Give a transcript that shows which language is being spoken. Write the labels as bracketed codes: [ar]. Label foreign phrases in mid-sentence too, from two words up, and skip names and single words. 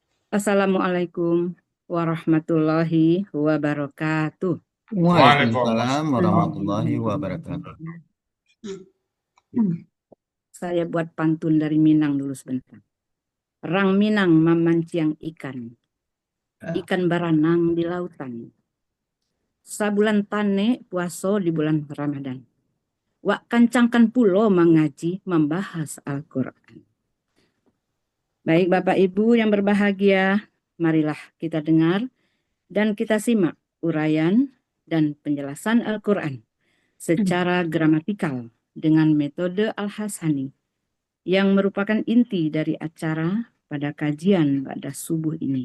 [ar] السلام عليكم ورحمة الله وبركاته. وعليكم السلام ورحمة الله وبركاته. Hmm. [id] Saya buat pantun dari Minang dulu sebentar. [min] Rang Minang memancing ikan, ikan baranang di lautan. Sabulan tane puaso di bulan Ramadan. Wak kancangkan pulo mengaji membahas Al-Quran. [id] Baik Bapak Ibu yang berbahagia, marilah kita dengar dan kita simak uraian dan penjelasan Al-Quran secara gramatikal dengan metode Al-Hasani yang merupakan inti dari acara pada kajian pada subuh ini.